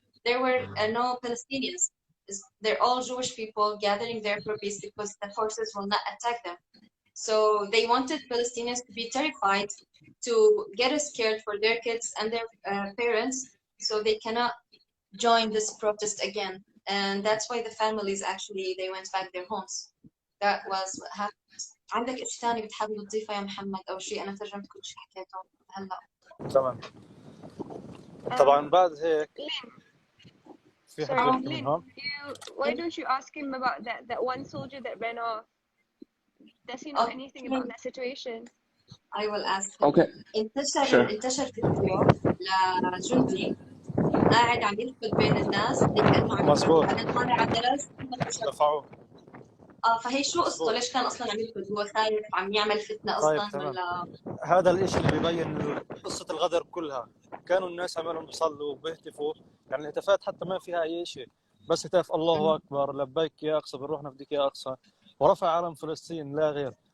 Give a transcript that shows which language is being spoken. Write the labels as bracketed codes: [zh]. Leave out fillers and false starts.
[en] There were no Palestinians. They're all Jewish people gathering there for peace because the forces will not attack them. So they wanted Palestinians to be terrified, to get scared for their kids and their parents, so they cannot join this protest again. And that's why the families actually, they went back their homes. That was what happened. [ar] عندك إشي ثاني بتحب تضيفه يا محمد أو شيء؟ أنا ترجمت كل شيء حكيته هلا. تمام. طبعا بعد هيك في حد يحكي [en] Lynn, [ar] منهم. [en] why don't you ask him about that one soldier that ran off? Does he know anything about that situation? I will ask him. Okay. [ar] انتشر فيديو لجندي قاعد عم يركض بين الناس كأنه عم مزبوط. بعدين طالع على الدرج دفعوه. فهي شو قصته؟ ليش كان اصلا عم يركض؟ هو خايف، عم يعمل فتنه اصلا؟ طيب ولا هذا الاشي اللي بيبين قصة الغدر كلها. كانوا الناس عمالهم بيصلوا وبيهتفوا، يعني الهتافات حتى ما فيها اي شيء، بس هتاف الله اكبر، لبيك يا اقصى، بنروح نفديك يا اقصى، ورفع علم فلسطين لا غير.